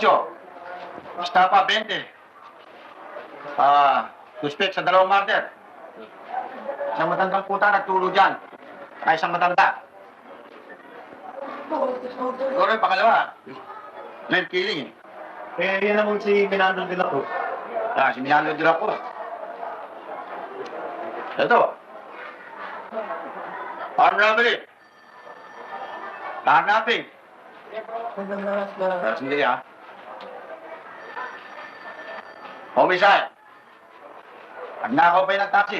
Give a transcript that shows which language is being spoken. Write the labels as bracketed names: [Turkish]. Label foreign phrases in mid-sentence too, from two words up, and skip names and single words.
[Filipino] Estafa, 20. Suspect sa 2 murder. Isang matandang puta nagtulog dyan. Isang matanda. Siguro yung pangalawa. [English] Lead killing. [Filipino] Yan naman si Minando de la Cruz. Si Minalo de la Cruz. Ito. [English] Armed robbery. Kidnapping. [Filipino] Sandali Homicide. Nagnakaw pa yun ng taxi.